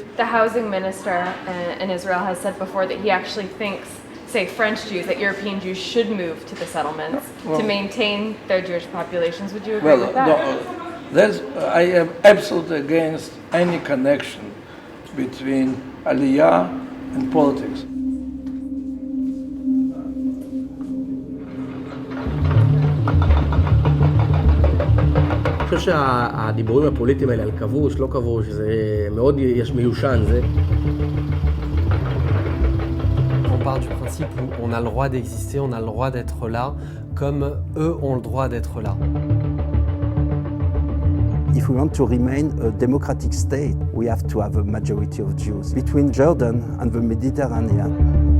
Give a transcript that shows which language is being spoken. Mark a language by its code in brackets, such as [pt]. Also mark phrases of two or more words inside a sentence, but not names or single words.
[en] The housing minister in Israel has said before that he actually thinks, say, French Jews, that European Jews should move to the settlements to maintain their Jewish populations. Would you agree with that? I am absolutely against any connection between Aliyah and politics. [he] אני חושב שהדיבורים הפוליטיים האלה על כבוש, לא כבוש, זה מאוד מיושן, זה. [fr] On part du principe où on a le droit d'exister, on a le droit d'être là, comme eux ont le droit d'être là. [en] If we want to remain a democratic state, we have to have a majority of Jews between Jordan and the Mediterranean.